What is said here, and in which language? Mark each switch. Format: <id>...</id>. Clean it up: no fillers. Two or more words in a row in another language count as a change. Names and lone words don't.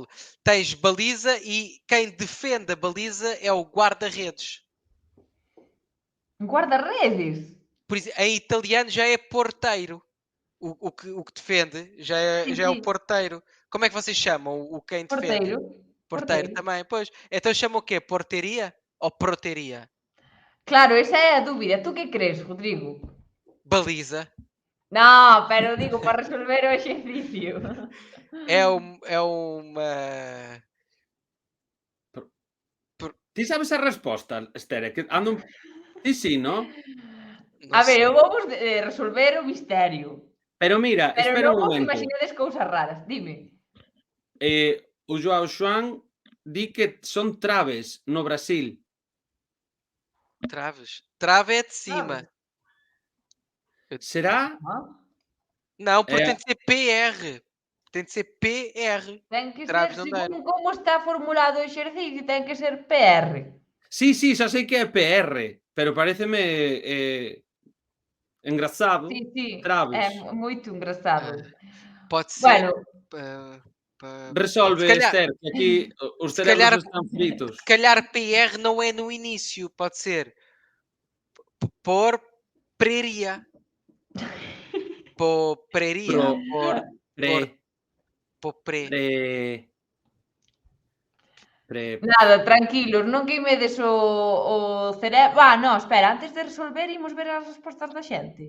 <pt>Tens baliza e quem defende a baliza é o guarda-redes. Guarda-redes? Por isso, em italiano já é porteiro. O que defende já é o Sim. porteiro. Como é que vocês chamam o quem defende? Porteiro. Porteiro também, pois. Então chamam o quê? Porteria ou proteria?</pt> <gl>Claro, esa é a dúbida. Tú que crees, Rodrigo?</gl> <pt>Baliza.</pt> <gl>No, pero digo, para resolver o exercicio.</gl> <pt>É uma...</pt> <gl>Ti sabes a resposta, Estere? Que ando... Sí, ¿no? A ver, eu vou resolver o misterio. Pero mira, Pero espera un non vos momento. imaginedes cousas raras. Dime. O Joao Xoán di que son traves no Brasil.</gl> <pt>Traves. Trave é de cima. Será? Não, porque tem de ser PR. Tem de ser PR.</pt> <gl>Ten que</gl> <pt>Traves</pt> <gl>ser,</gl> <pt>non deram.</pt> <gl>según como está formulado o exercicio, ten que ser PR. Sí, xa sei que é PR, pero pareceme engraçado. Sí, sí,</gl> <pt>Traves.</pt> <gl>é moito engraçado.</gl> <pt>Pode ser.</pt> <gl>Bueno, Resolve,</gl> <pt>Se calhar-</pt> <gl>Esther, que aquí os</gl> <pt>se calhar-</pt> <gl>cerebros están fritos.</gl> <pt>Se calhar PR não é no início. Pode ser por preria. Por preria. Por pre.</pt> <gl>nada, tranquilos, non queimedes o cerebro. No, espera, antes de resolver, imos ver as respostas da xente.</gl>